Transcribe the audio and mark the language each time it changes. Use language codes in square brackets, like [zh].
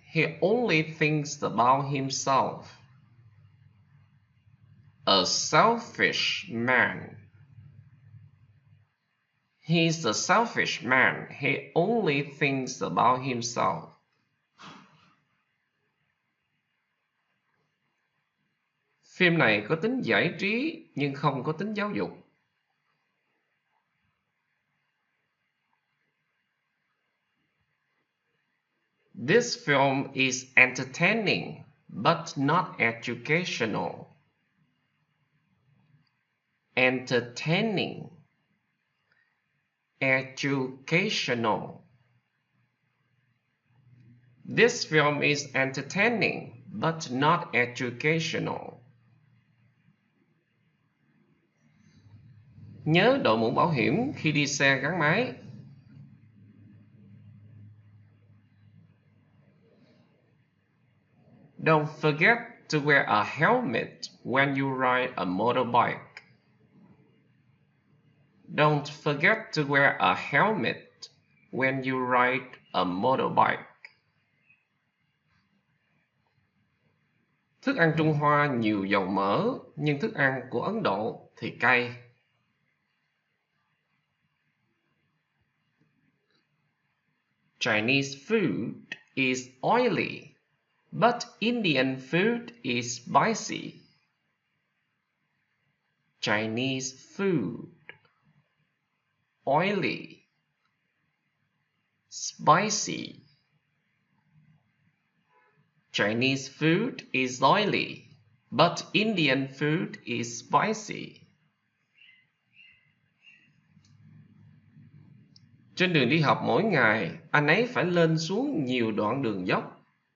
[en] He only thinks about himself. A selfish man. He's a selfish man. He only thinks about himself. [vi] Phim này có tính giải trí nhưng không có tính giáo dục. [en] This film is entertaining but not educational. Entertaining. Educational. This film is entertaining but not educational. [vi] Nhớ đội mũ bảo hiểm khi đi xe gắn máy. [en] Don't forget to wear a helmet when you ride a motorbike. Don't forget to wear a helmet when you ride a motorbike. [vi] Thức ăn Trung Hoa nhiều dầu mỡ, nhưng thức ăn của Ấn Độ thì cay. [en] Chinese food is oily, but Indian food is spicy. Chinese food. Oily. Spicy. Chinese food is oily, but Indian food is spicy. [vi] Trên đường đi học mỗi ngày, anh ấy phải lên xuống nhiều đoạn đường dốc.